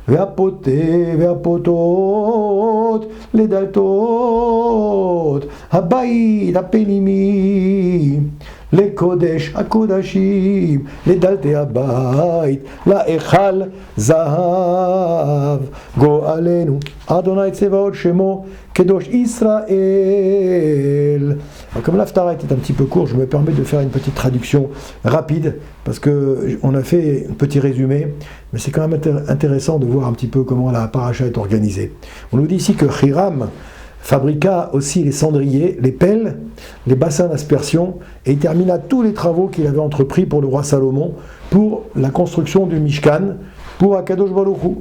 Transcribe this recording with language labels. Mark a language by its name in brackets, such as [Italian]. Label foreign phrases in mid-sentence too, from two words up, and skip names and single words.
[Hebrew] והפוטות לדלתות הבית הפנימי, לקודש הקודשים, לדלתי הבית, להיכל זהב. גואלנו אדוני צבאות שמו קדוש ישראל. [French] Alors, comme l'Haftarah était un petit peu court, je me permets de faire une petite traduction rapide, parce qu'on a fait un petit résumé, mais c'est quand même intéressant de voir un petit peu comment la paracha est organisée. On nous dit ici que Hiram fabriqua aussi les cendriers, les pelles, les bassins d'aspersion, et il termina tous les travaux qu'il avait entrepris pour le roi Salomon, pour la construction du Mishkan, pour [Hebrew] הקדוש ברוך הוא.